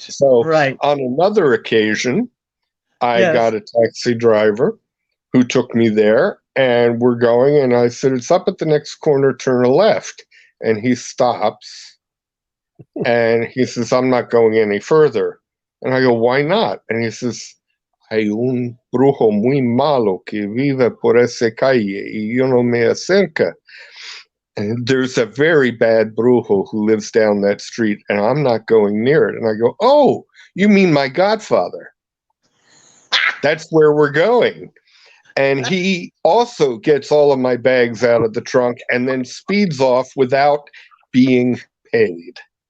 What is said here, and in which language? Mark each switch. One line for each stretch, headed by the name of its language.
English: So on another occasion, I got a taxi driver who took me there, and we're going, and I said, it's up at the next corner, turn a left. And he stops. And he says, I'm not going any further. And I go, why not? And he says,
Spanish: hay un brujo muy malo que vive por esa calle y yo no me acerca.
English: And there's a very bad brujo who lives down that street, and I'm not going near it. And I go, oh, you mean my godfather? That's where we're going. And he also gets all of my bags out of the trunk and then speeds off without being paid.